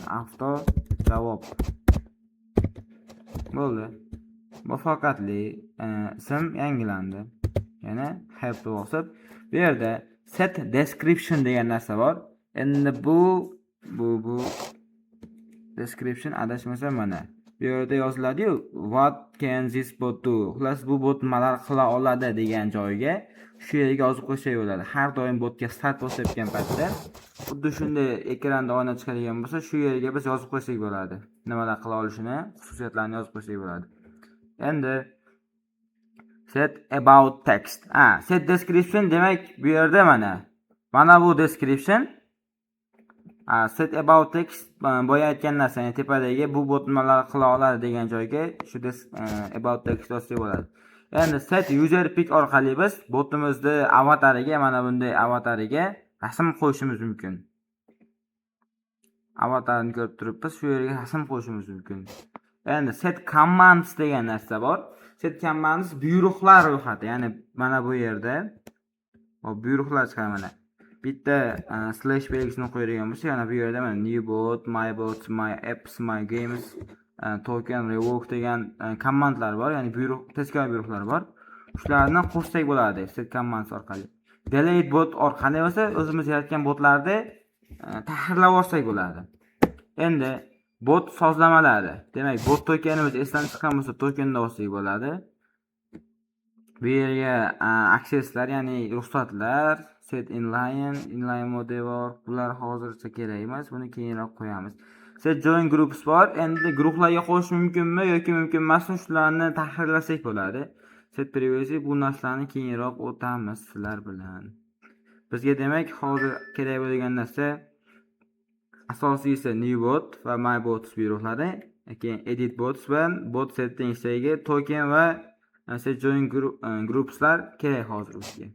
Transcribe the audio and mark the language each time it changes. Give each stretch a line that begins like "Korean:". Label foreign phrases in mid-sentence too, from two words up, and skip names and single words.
Uzbek: Avto javob. Bo'ldi. Muvaffaqiyatli ism yangilandi. Yana help bosib, bu yerda
English: set description
Uzbek: degan narsa bor. Endi bu description adashmasam mana bu yerda yoziladi-yu,
English: what can this bot do?
Uzbek: Xullas bu bot nimalar qila oladi degan joyga shu yerga yozib qo'ysak bo'ladi. Har doim botga start bosayotgan paytda xuddi shunday ekranda oyna chiqadigan bo'lsa, shu yerga biz yozib qo'ysak bo'ladi. Nimalar qila olishini, xususiyatlarini yozib qo'ysak bo'ladi.
English: Endi set about text. Set description
Uzbek: demak bu yerda mana bu description.
English: Set about text
Uzbek: boya aytgan narsa, ya'ni tepadagi bu bot nimalar qila oladi degan joyga shu
English: about text
Uzbek: yozsak bo'ladi. Endi
English: set user pic
Uzbek: orqali biz botimizni avatariga, mana bunday avatariga rasm qo'yishimiz mumkin. Avatarni ko'rib turibmiz, shu yerga rasm qo'yishimiz mumkin. Endi
English: set commands
Uzbek: degan narsa bor.
English: Set commands
Uzbek: buyruqlar ro'yxati, ya'ni mana bu yerda buyruqlar chiqadi mana. Bitta slash belgisini qo'yadigan bo'lsa, yana bu yerda mana
English: new bot, my bots, my apps, my games, token revoke
Uzbek: degan komandlar bor, ya'ni buyruq, tezkor buyruqlar bor. Shularni qo'shsak bo'ladi
English: set commands
Uzbek: orqali.
English: Delete bot
Uzbek: orqali bo'lsa, o'zimiz yaratgan botlarni tahrirlab olsak bo'ladi. Endi bot sozlamalari. Demak, bot tokenimiz esdan chiqqan bo'lsa, tokenni olsak bo'ladi. Bu yerga akseslar, ya'ni ruxsatlar,
English: set inline mode
Uzbek: bor. Bular hozircha kerak emas, buni keyinroq qo'yamiz.
English: Set join groups bor.
Uzbek: Endi guruhlarga qo'shish mumkinmi yoki mumkin emasmi, shularni tahrirlasak bo'ladi.
English: Set privacy
Uzbek: bu narsalarni keyinroq o'tamiz sizlar bilan. Bizga demak hozir kerak bo'lgan narsa asosiysi
English: new bot
Uzbek: va
English: my bots
Uzbek: buyruqlari, keyin
English: edit bots
Uzbek: va
English: bot settingsdagi token
Uzbek: va
English: set join groupslar
Uzbek: kerak hozir bizga.